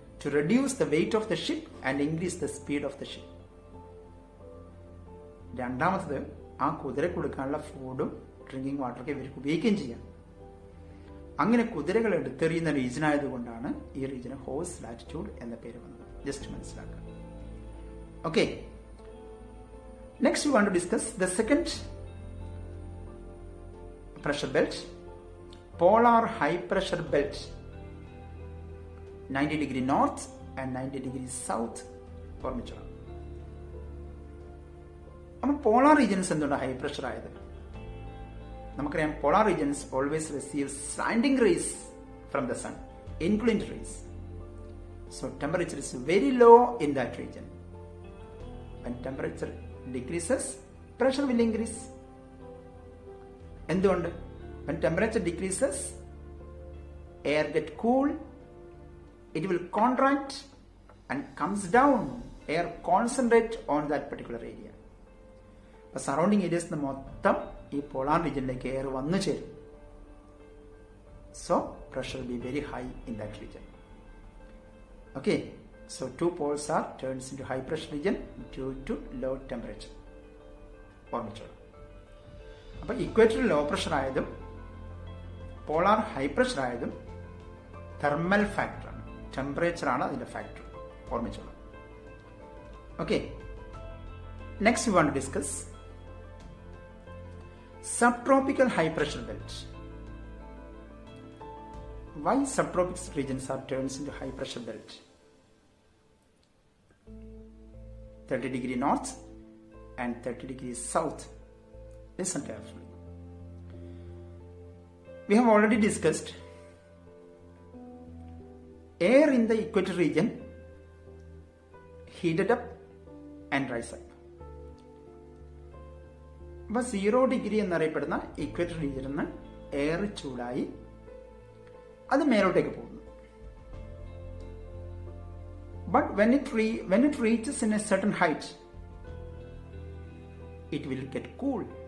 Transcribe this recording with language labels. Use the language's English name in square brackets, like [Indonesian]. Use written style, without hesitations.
[English] To reduce the weight of the ship and increase the speed of the ship. [Malayalam] രണ്ടാമത്തത്, ആ കുതിര കൊടുക്കാനുള്ള ഫുഡും ഡ്രിങ്കിങ് വാട്ടറൊക്കെ ഇവർക്ക് ഉപയോഗിക്കുകയും ചെയ്യാം. അങ്ങനെ കുതിരകൾ എടുത്തെറിയുന്ന റീജിയൻ ആയതുകൊണ്ടാണ് ഈ റീജിയന് ഹോഴ്സ് ലാറ്റിറ്റ്യൂഡ് എന്ന പേര് വന്നത്. ജസ്റ്റ് മനസ്സിലാക്കുക. [English] Okay, next we want to discuss the second pressure belt, polar high pressure belt, 90° north and 90° south. [Malayalam] ഓർമ്മിച്ചോ? അപ്പോൾ പോളാർ റീജിയൻസ് എന്തുകൊണ്ട് ഹൈ പ്രഷർ ആയത്? നമുക്കറിയാം, [English] Polar regions always receive slanting rays from the sun, inclined rays. So temperature is very low in that region. When temperature decreases, pressure will increase. [Malayalam] എന്തുകൊണ്ട്? [English] When temperature decreases, air get cool, it will contract and comes down. Air concentrate on that particular area. [Malayalam] അപ്പോൾ surrounding Arias മൊത്തം ഈ polar റീജിയനിലേക്ക് air വന്നു ചേരും. [English] So pressure will be very high in that region. Okay, so 2 poles are turns into high pressure region due to low temperature. [Malayalam] ഓർമ്മിച്ചോളൂ. അപ്പൊ ഇക്വേറ്ററിൽ low pressure ആയതും polar high pressure ആയതും thermal ഫാക്ടറാണ്, temperature ആണ് അതിന്റെ factor. ഓർമ്മിച്ചോളൂ. [English] Okay, next we want to discuss subtropical high pressure belt. Why subtropic regions are turned into high pressure belt? 30° north and 30° south. Listen carefully. We have already discussed air in the equator region heated up and rise up. [Malayalam] അപ്പോൾ 0° എന്നറിയപ്പെടുന്ന equator റീജിയനിൽ നിന്ന് air ചൂടായി അത് മേലോട്ടേക്ക് പോകുന്നു. [English] But when it reaches in a certain height, it will get cool.